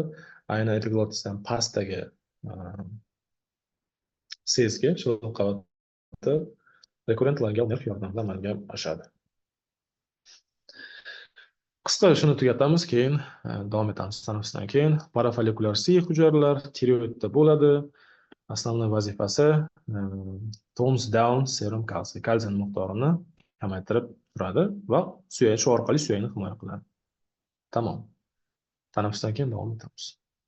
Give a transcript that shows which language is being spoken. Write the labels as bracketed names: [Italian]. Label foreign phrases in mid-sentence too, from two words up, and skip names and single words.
[Uzbek] Aynan epiglottisdan pastdagi sezgi shilliq qavati [English] recurrent laryngeal nerv [Uzbek] yordamida amalga oshadi. Qisqa shuni tugatamiz, keyin davom etamiz tanaffusdan keyin. Parafollikulyar siy hujayralar tiroidda bo'ladi. Основной vazifasi [English] tones down serum [Uzbek] kalsiy, kalsiy miqdorini kamaytirib turadi va shu orqali suyakni himoya qiladi. Tamom. Tanaffusdan keyin davom etamiz.